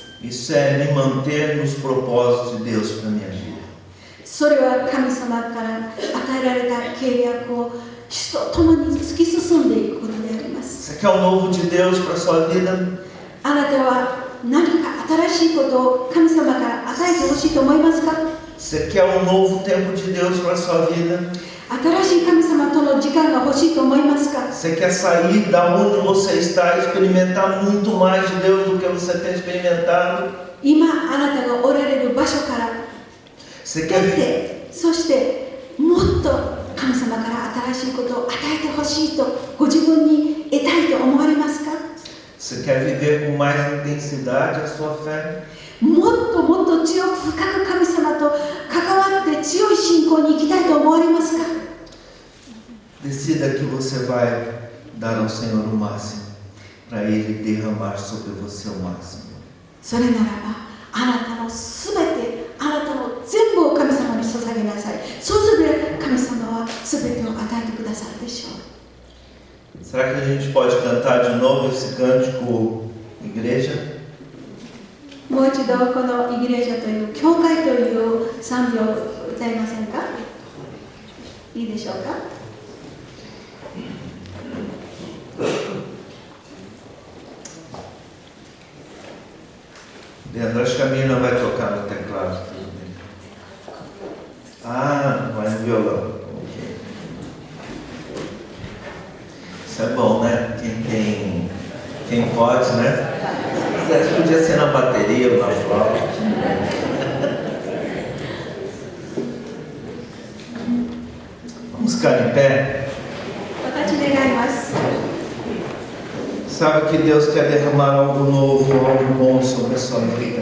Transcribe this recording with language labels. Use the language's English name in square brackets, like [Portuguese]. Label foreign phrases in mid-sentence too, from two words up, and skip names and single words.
[Portuguese] Isso é me manter nos propósitos de Deus para a minha vida. [Japanese] それは神様から与えられた契約を主と共に突き進んでいくことであります。 [Portuguese] Você quer o novo de Deus para a sua vida? [Japanese] あなたは何か新しいことを神様から与えてほしいと思いますか？ [Portuguese] Você quer um novo tempo de Deus para a sua vida? [Japanese] 新しい神様との時間が欲しいと思いますか？ [Portuguese] Você quer sair da onde você está e experimentar muito mais de Deus do que você tem experimentado? [Japanese] 今あなたがおられる場所から [Portuguese] Você [Japanese] 出 [Portuguese] quer viver? [Japanese] て、そしてもっと神様から新しいことを与えてほしいとご自分に得たいと思われますか？ [Portuguese] Você quer viver com mais intensidade a sua fé? [Japanese] もっともっと強く深く神様と関わって強い信仰に行きたいと思われますか？ [Portuguese] Decida que você vai dar ao Senhor o máximo, para Ele derramar sobre você o máximo. [Japanese] それならばあなたのすべて、あなたの全部を神様に捧げなさい。そうすれば神様はすべてを与えてくださるでしょう。 [Portuguese] Será que a gente pode cantar de novo esse cântico igreja? [Japanese] もう一度このイグレージャという教会という賛美を歌いませんか？いいでしょうか [Portuguese] Leandro, acho que a Mirna vai tocar no teclado. Tudo bem. Ah, vai no violão. Quem pode, né? Podia ser na bateria ou na flauta. Vamos ficar em pé. Sabe que Deus quer derramar algo novo, algo bom sobre a sua vida.